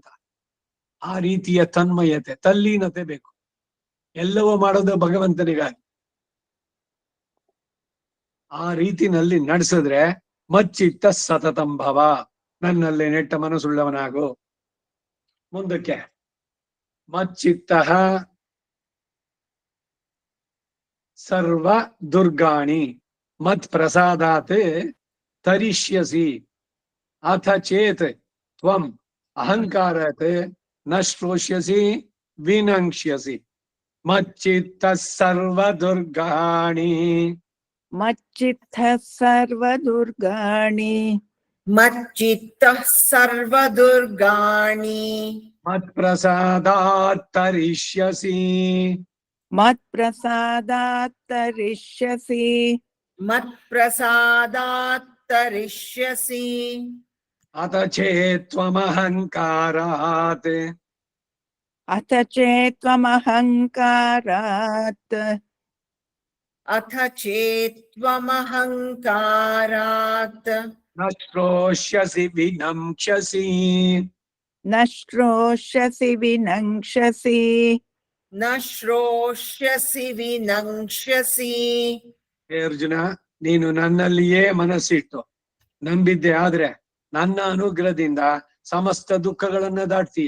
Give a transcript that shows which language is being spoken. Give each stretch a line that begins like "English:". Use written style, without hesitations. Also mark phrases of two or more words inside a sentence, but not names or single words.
Kannada: ಆ ರೀತಿಯ ತನ್ಮಯತೆ ತಲ್ಲೀನತೆ ಬೇಕು. ಎಲ್ಲವೂ ಮಾಡೋದು ಭಗವಂತನಿಗಾಗಿ. ಆ ರೀತಿನಲ್ಲಿ ನಡೆಸಿದ್ರೆ
Sanskrit: ಮಚ್ಚಿತ್ತ ಸತತಂ ಭವ,
Kannada: ನನ್ನಲ್ಲಿ ನೆಟ್ಟ ಮನಸ್ಸುಳ್ಳವನಾಗು.
Sanskrit: ಮುಂದಕ್ಕೆ ಮಚ್ಚಿತ್ತ ಸರ್ವ ದುರ್ಗಾಣಿ ಮತ್ ಪ್ರಸಾದಾತ್ ತರಿಷ್ಯಸಿ ಅಥ ಚೇತ್ ತ್ವಂ ಅಹಂಕಾರತ್ ನ ಶ್ರೋಷ್ಯಸಿ ವಿನಂಕ್ಷ್ಯಸಿ. ಮಚ್ಚಿತ್ತ ಸರ್ವ ದುರ್ಗಾಣಿ ಮಚ್ಚಿತ್ತಃ ಸರ್ವದುರ್ಗಾಣಿ ಮಚ್ಚಿತ್ತಃ ಸರ್ವದುರ್ಗಾಣಿ ಮತ್ ಪ್ರಸಾದಾತ್ ತರಿಷ್ಯಸಿ. ಮತ್ಪ್ರಸಾದಾತ್ ತರಿಷ್ಯಸಿ. ಮತ್ಪ್ರಸಾದಾತ್ ತರಿಷ್ಯಸಿ. ಅಥ ಚೇತ್ ತ್ವಮಹಂಕಾರಾತ್ ಅಥ ಚೇತ್ವಮಹಂಕಾರಾತ್ ಅಥ ಚೇತ್ವಮಹಂಕಾರಾತ್ ನ ಶ್ರೋಷ್ಯಸಿ ವಿನಂಕ್ಷ್ಯಸಿ. ನ ಶ್ರೋಷ್ಯಸಿ ವಿನಂಕ್ಷ್ಯಸಿ. ನ ಶ್ರೋಷ್ಯಸಿ ವಿನಂಕ್ಷ್ಯಸಿ.
Kannada: ಹೇ ಅರ್ಜುನ, ನೀನು ನನ್ನಲ್ಲಿಯೇ ಮನಸ್ಸಿಟ್ಟು ನಂಬಿದ್ದೆ ಆದ್ರೆ ನನ್ನ ಅನುಗ್ರಹದಿಂದ ಸಮಸ್ತ ದುಃಖಗಳನ್ನ ದಾಟ್ತೀಯ.